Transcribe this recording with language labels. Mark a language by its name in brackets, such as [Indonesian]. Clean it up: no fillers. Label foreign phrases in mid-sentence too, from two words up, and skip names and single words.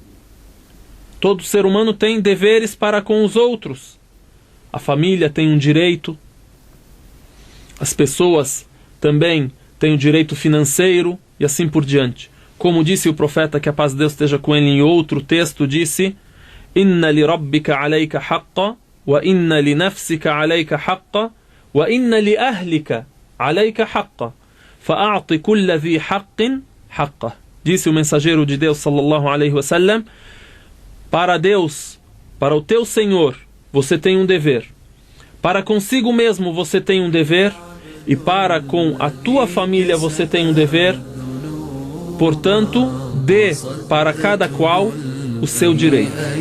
[Portuguese] Todo ser humano tem deveres para com os outros. A família tem um direito, as pessoas também têm o direito financeiro e assim por diante. Como disse o profeta, que a paz de Deus esteja com ele, em outro texto, disse: [Arabic] إن لربك عليك حقا، وإن لنفسك عليك حقا، وإن لأهلك عليك حقا، فأعط كل ذي حق حقه. [Portuguese] Disse o mensageiro de Deus [Arabic] صلى الله عليه وسلم: [Portuguese] para Deus, para o teu Senhor, você tem um dever. Para consigo mesmo você tem um dever, e para com a tua família você tem um dever. Portanto, dê para cada qual o seu direito.